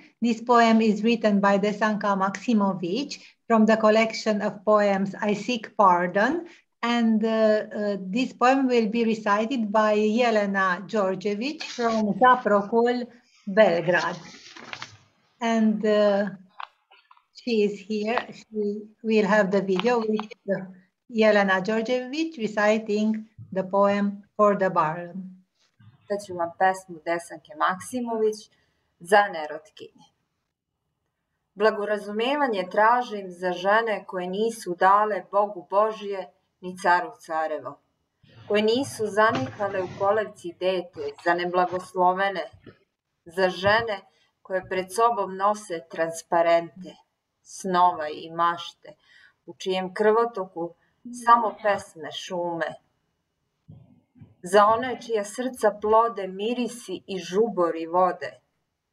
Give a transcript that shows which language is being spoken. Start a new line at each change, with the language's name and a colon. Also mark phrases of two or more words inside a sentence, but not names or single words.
English: This poem is written by Desanka Maksimovic from the collection of poems I Seek Pardon, and this poem will be recited by Jelena Đorđević from Zaprokol, Belgrade. And she is here. She will have the video with Jelena Đorđević reciting the poem for the Baron.
Serbian: Da ću vam pesmu Desanke Maksimović za nerotkinje. Blagorazumevanje tražim za žene koje nisu dale Bogu Božje ni caru carevo, koje nisu zanikale u kolevci dete za neblagoslovene, za žene koje pred sobom nose transparente, snova i mašte, u čijem krvotoku samo pesme šume, za one čija srca plode mirisi i žubori vode,